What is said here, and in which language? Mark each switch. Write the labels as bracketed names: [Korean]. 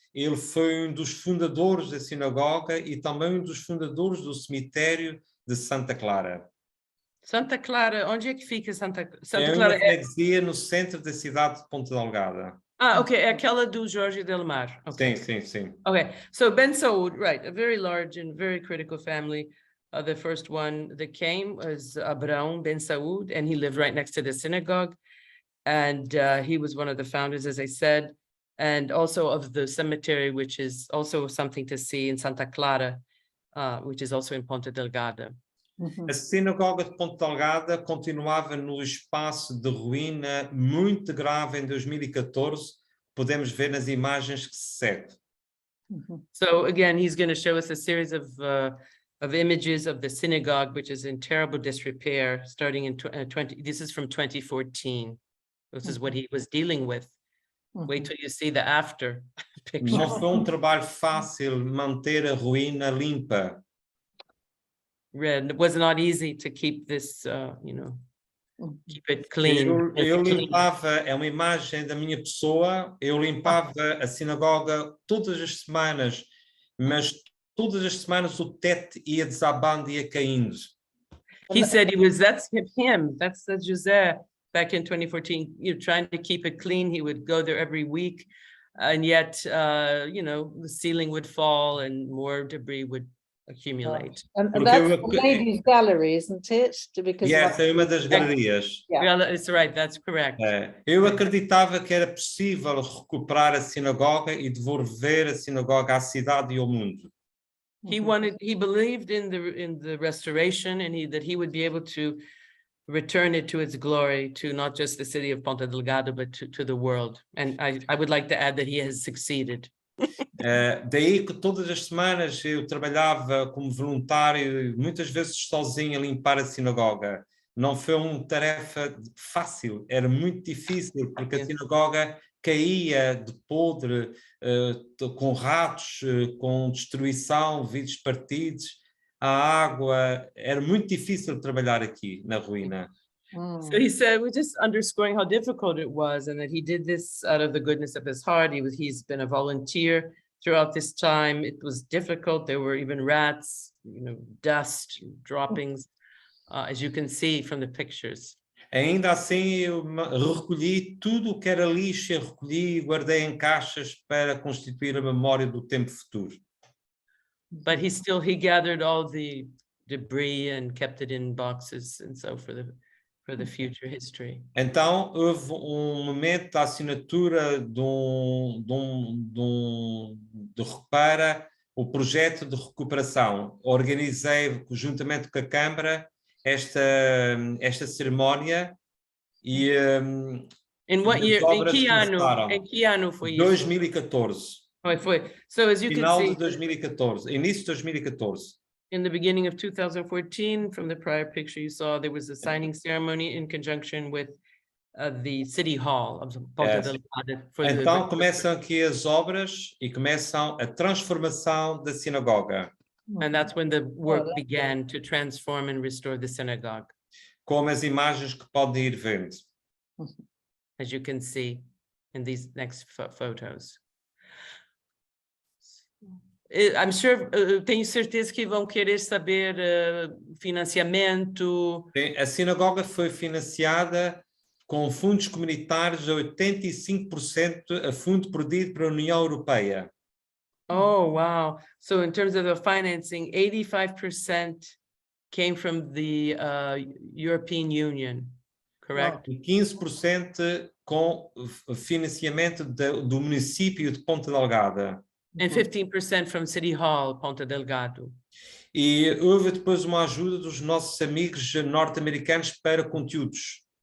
[Portuguese] Ele foi um dos fundadores da sinagoga e também um dos fundadores do cemitério de Santa Clara. Santa Clara, onde é que fica Santa Clara? É uma freguesia no centro da cidade de Ponta Delgada. Ok, é aquela do Jorge Del Mar. [English] Okay. [Portuguese] Sim. [English] Okay, so Ben Saud, right, a very large and very critical family. The first one that came was Abraão Ben Saud, and he lived right next to the synagogue. And he was one of the founders, as I said, and also of the cemetery, which is also something to see in Santa Clara, which is also in Ponta Delgada. [Portuguese] A sinagoga de Ponta Delgada continuava no espaço de ruína muito grave em 2014. Podemos ver nas imagens que se segue. [English] So again, he's going to show us a series of images of the synagogue, which is in terrible disrepair, starting in this is from 2014. This is what he was dealing with. Wait till you see the after picture. [Portuguese] Não foi trabalho fácil manter a ruína limpa. [English] It was not easy to keep this, keep it clean. [Portuguese] Eu limpava, é uma imagem da minha pessoa, eu limpava a sinagoga todas as semanas, mas todas as semanas o teto ia desabando, ia caindo. [English] He said that's him, that's José back in 2014, trying to keep it clean. He would go there every week, and yet, the ceiling would fall and more debris would accumulate. And [Portuguese] Porque [English] that's [Portuguese] eu- [English] the ladies' gallery, isn't it? Because [Portuguese] E essa é uma das galerias. [English] Yeah. Yeah, it's right, that's correct. [Portuguese] Eu acreditava que era possível recuperar a sinagoga e devolver a sinagoga à cidade e ao mundo. [English] He believed in the restoration and that he would be able to return it to its glory to not just the city of Ponta Delgada, but to the world. And I would like to add that he has succeeded. [Portuguese] Daí que todas as semanas eu trabalhava como voluntário, muitas vezes sozinho a limpar a sinagoga. Não foi uma tarefa fácil, era muito difícil, porque a sinagoga caía de podre, com ratos, com destruição, vidros partidos, a água. Era muito difícil trabalhar aqui na ruína. [English] So he said, we're just underscoring how difficult it was and that he did this out of the goodness of his heart. He's been a volunteer throughout this time. It was difficult. There were even rats, dust, droppings, as you can see from the pictures. [Portuguese] Ainda assim, eu recolhi tudo o que era lixo, eu recolhi e guardei em caixas para constituir a memória do tempo futuro. [English] But he gathered all the debris and kept it in boxes and so for the future history. [Portuguese] Então, houve momento da assinatura de recupera, o projeto de recuperação. Organizei, juntamente com a Câmara, esta cerimónia e [English] In what year? [Portuguese] Em que ano foi isso? [English] 2014. [Portuguese] Foi. [English] So as you can [Portuguese] Final [English] see, [Portuguese] de 2014, início de 2014. [English] in the beginning of 2014, from the prior picture you saw, there was a signing ceremony in conjunction with the City Hall of Ponta Delgada. [Portuguese] Então começam aqui as obras e começam a transformação da sinagoga. [English] And that's when the work began to transform and restore the synagogue, [Portuguese] Como as imagens que podem ir vendo. [English] as you can see in these next photos. I'm sure, [Portuguese] tenho certeza que vão querer saber financiamento. A sinagoga foi financiada com fundos comunitários a 85% a fundo perdido para a União Europeia. [English] Oh, wow. So in terms of the financing, 85% came from the European Union, correct? [Portuguese] E 15% com financiamento do município de Ponta Delgada. [English] And 15% from City Hall, Ponta Delgado. [Portuguese] E houve depois uma ajuda dos nossos amigos norte-americanos para conteúdos.